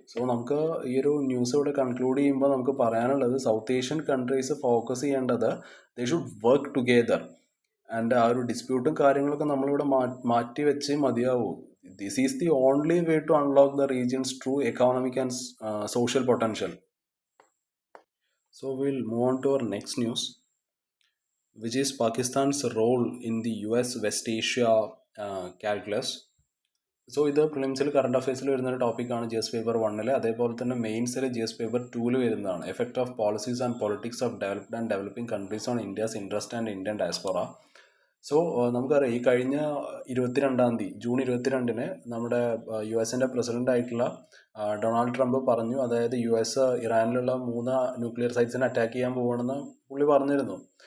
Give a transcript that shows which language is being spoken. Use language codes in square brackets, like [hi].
[ml] So നമുക്ക് ഈ ഒരു ന്യൂസ് ഇവിടെ കൺക്ലൂഡ് ചെയ്യുമ്പോൾ നമുക്ക് പറയാനുള്ളത്, സൗത്ത് ഏഷ്യൻ കൺട്രീസ് ഫോക്കസ് ചെയ്യേണ്ടത് [en] They should work together. [ml] And ആ ഒരു ഡിസ്പ്യൂട്ടും കാര്യങ്ങളൊക്കെ നമ്മളിവിടെ മാറ്റി വെച്ച് മതിയാവൂ. [en] This is the only way to unlock the regions true economic and social potential. So we'll move on to our next news, which is Pakistan's role in the US West Asia calculus. [ml] So ഇത് പ്രിലിംസിൽ current അഫയേഴ്സിൽ വരുന്നൊരു ടോപ്പിക്കാണ് GS paper 1. അതേപോലെ തന്നെ മെയിൻസിൽ GS paper 2 വരുന്നതാണ്. [en] Effect of policies and politics of developed and developing countries on India's interest and Indian diaspora. [ml] So നമുക്കറിയാം, ഈ കഴിഞ്ഞ 22-ാം തീയതി ജൂൺ 22-ന് നമ്മുടെ US-ൻ്റെ പ്രസിഡന്റ് ആയിട്ടുള്ള ഡൊണാൾഡ് ട്രംപ് പറഞ്ഞു, അതായത് US ഇറാനിലുള്ള 3 ന്യൂക്ലിയർ സൈറ്റ്സിനെ അറ്റാക്ക് ചെയ്യാൻ പോകണമെന്ന് പുള്ളി പറഞ്ഞിരുന്നു.